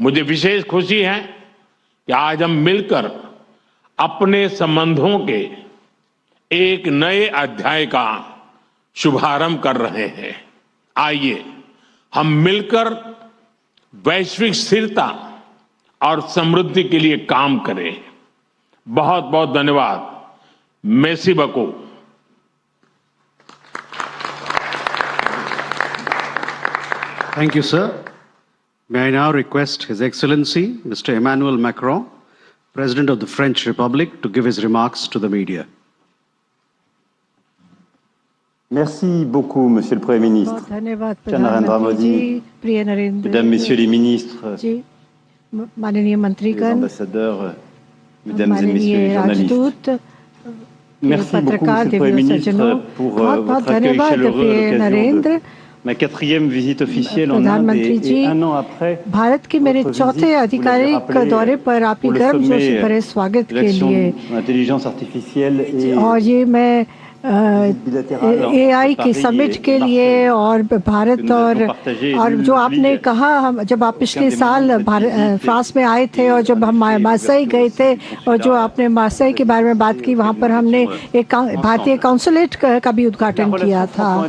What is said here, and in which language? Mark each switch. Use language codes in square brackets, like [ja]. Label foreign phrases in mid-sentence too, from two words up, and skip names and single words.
[hi] मुझे विशेष खुशी है कि आज हम मिलकर अपने संबंधों के एक नए अध्याय का शुभारंभ कर रहे हैं। आइए हम मिलकर वैश्विक स्थिरता और समृद्धि के लिए काम करें। बहुत बहुत धन्यवाद। [fr] Merci beaucoup. [en] Thank you, sir. May I now request His Excellency, Mr. Emmanuel Macron, President of the French Republic, to give his remarks to the media. [fr] Merci beaucoup, Monsieur le Premier ministre. [hi] धन्यवाद [fr] Narendra Modi, [hi] प्रिय नरेंद्र [fr] Mesdames, Messieurs les ministres, [hi] जी, माननीय [fr] les [hi] मंत्रीगण, [fr] ambassadeurs, Mesdames et Messieurs [hi] माननीय [fr] les journalistes. [hi] राजदूत, [fr] Merci beaucoup, [hi] पत्रकार, [fr] Monsieur le Premier [hi] दिव्य [fr] ministre, [hi] सज्जनों, [fr] pour [hi] बहुत बहुत [fr] votre accueil [hi] धन्यवाद [fr] chaleureux à [hi] प्रिय [fr] l'occasion [hi] नरेंद्र। [fr] de ma 4e visite officielle en Inde [hi] प्रधानमंत्री जी, [fr] et un an après [hi] भारत के मेरे [fr] votre [hi] चौथे [fr] visite, vous [hi] आधिकारिक [fr] l'avez rappelé, [hi] दौरे पर आपके [fr] pour le [hi] गर्मजोशी [fr] sommet [hi] भरे स्वागत [fr] de [hi] के [fr] l'action [hi] लिए, [fr] de l'intelligence artificielle et [hi] और ये मैं AI की समिट के लिए और भारत और जो आपने कहा, हम जब आप पिछले साल फ्रांस में आए थे और जब हम मार्सेई गए थे और जो आपने मार्सेई के बारे में बात की, वहाँ पर हमने एक भारतीय काउंसुलेट का भी उद्घाटन किया था।